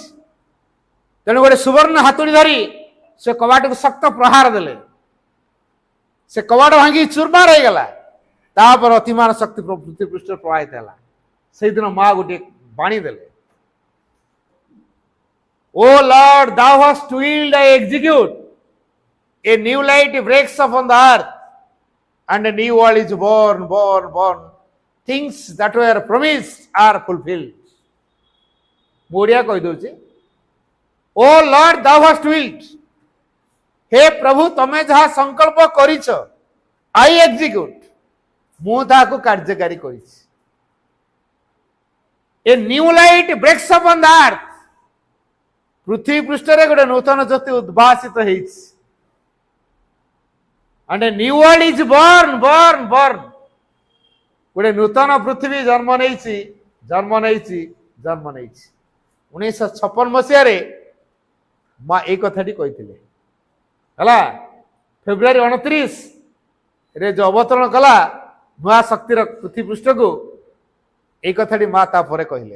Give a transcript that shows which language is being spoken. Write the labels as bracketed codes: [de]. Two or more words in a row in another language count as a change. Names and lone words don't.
[or] ତେଣୁ ଗୋଟେ ସୁବର୍ଣ୍ଣ ହାତୁଡ଼ି ଧରି ସେ କବାଟକୁ ଶକ୍ତ ପ୍ରହାର ଦେଲେ। ସେ କବାଟ ଭାଙ୍ଗି ଚୁରମାର ହେଇଗଲା। ତାପରେ ଅତିମାନ ଶକ୍ତି ପୃଥିବୀ ପୃଷ୍ଠରେ ପ୍ରବାହିତ ହେଲା। ସେଇଦିନ ମା ଗୋଟିଏ ବାଣୀ ଦେଲେ, [en] O Lord thou hast willed I execute, a new light breaks upon the earth and a new world is born. Things that were promised are fulfilled. [or] ଓଡ଼ିଆ କହିଦଉଛି, [en] O Lord thou hast willed, [or] ହେ ପ୍ରଭୁ ତମେ ଯାହା ସଂକଳ୍ପ କରିଛ, [en] I execute, [or] ମୁଁ ତାହାକୁ କାର୍ଯ୍ୟକାରୀ କରିଛି। [en] A new light breaks upon the earth, [or] ପୃଥିବୀ ପୃଷ୍ଠରେ ଗୋଟେ ନୂତନ ଜ୍ୟୋତି ଉଦ୍ଭାସିତ ହେଇଛି। [en] and a new world is born. [or] ଗୋଟେ ନୂତନ ପୃଥିବୀ ଜନ୍ମ ନେଇଛି। 1956 ମସିହାରେ ମା ଏଇ କଥାଟି କହିଥିଲେ। ହେଲା, ଫେବୃଆରୀ 29 ରେ ଯୋଉ ଅବତରଣ କଲା ନୂଆ ଶକ୍ତିର ପୃଥିବୀ ପୃଷ୍ଠକୁ, ଏଇ କଥାଟି ମା ତାପରେ କହିଲେ।